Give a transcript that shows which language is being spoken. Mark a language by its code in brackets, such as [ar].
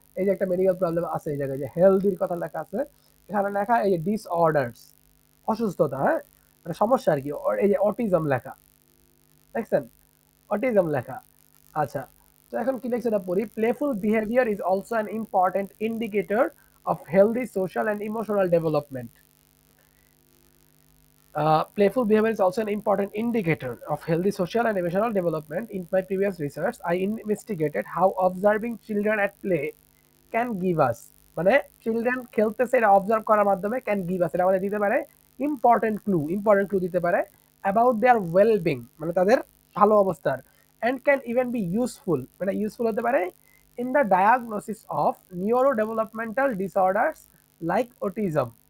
[bn] এই যে একটা মেডিকেল প্রবলেম আছে এই জায়গায়, যে হেলদির কথা লেখা আছে, এখানে লেখা এই যে ডিসঅর্ডারস, অসুস্থতা, হ্যাঁ, মানে সমস্যা আর কি। এই যে অটিজম লেখা, দেখছেন? অটিজম লেখা। আচ্ছা, তো এখন কি লিখছে এটা পড়ি। [en] Playful behaviour is also an important indicator of healthy social and emotional development. Playful behavior is also an important indicator of healthy social and emotional development. In my previous research, I investigated how observing children at play can give us, [bn] মানে children খেলতেছে এটা observe করার মাধ্যমে [en] can give us, [bn] এটা আমাদের দিতে পারে [en] important clue দিতে পারে about their wellbeing, [bn] মানে তাদের ভালো অবস্থার, [en] and can even be useful, [bn] মানে ইউজফুল হতে পারে [en] In the diagnosis of neuro developmental disorders like autism.